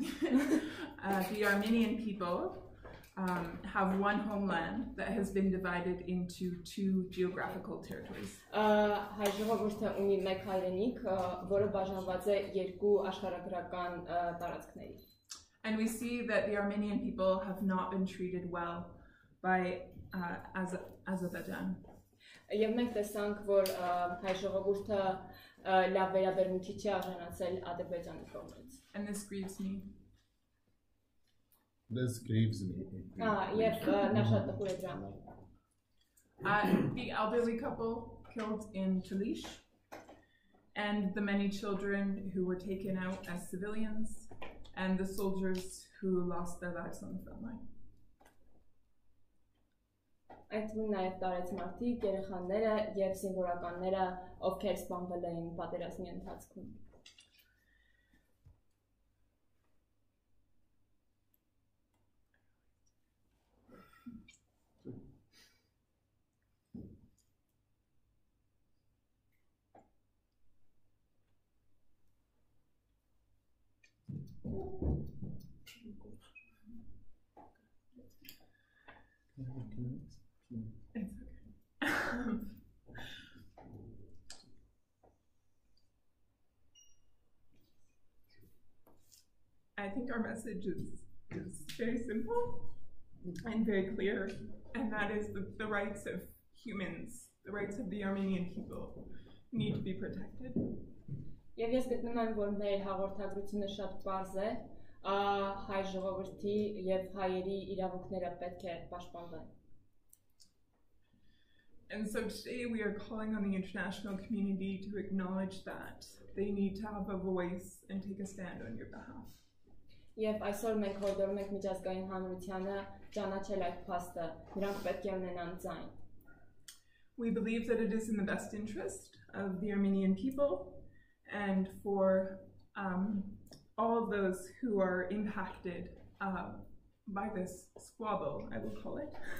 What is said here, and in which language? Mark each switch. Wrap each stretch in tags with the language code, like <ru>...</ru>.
<en>The Armenian people have one homeland that has been divided into two geographical territories.</en> <hy>Հայ ժողովուրդը ունի մեկ հայրենիք, որը բաժանված է երկու աշխարհագրական տարածքների.</hy> <en>And we see that the Armenian people have not been treated well by Azerbaijan.</en> <hy>Եվ մենք տեսանք, որ հայ ժողովուրդը լավ վերաբերմունքի չի արժանացել Ադրբեջանի կողմից.</hy> <en>And this grieves me. This grieves me.</en> <hy>Եվ նա շատ տխուր է դրա համար.</hy> <en>The elderly couple killed in Talish, and the many children who were taken out as civilians, and the soldiers who lost their lives on the front line.</en> <hy>Այդ նաև տարեց մարդիկ, երեխաները եւ զինվորականները, ովքեր սպանվել էին պատերազմի ընթացքում.</hy> <en>It's okay. I think our message is very simple and very clear, and that is the rights of humans, the rights of the Armenian people need to be protected.</en> <hy>Եվ ես գտնում եմ, որ մեր հաղորդագրությունը շատ պարզ է, հայ ժողովրդի եւ հայերի իրավունքները պետք է պաշտպանվեն.</hy> <en>And so today we are calling on the international community to acknowledge that they need to have a voice and take a stand on your behalf.</en> <hy>Եվ այսօր մենք հորդորում ենք միջազգային հանրությանը ճանաչել այդ փաստը, նրանք պետք է ունենան ձայն.</hy> <en>We believe that it is in the best interest of the Armenian people and for all of those who are impacted by this squabble, I will call it.</en>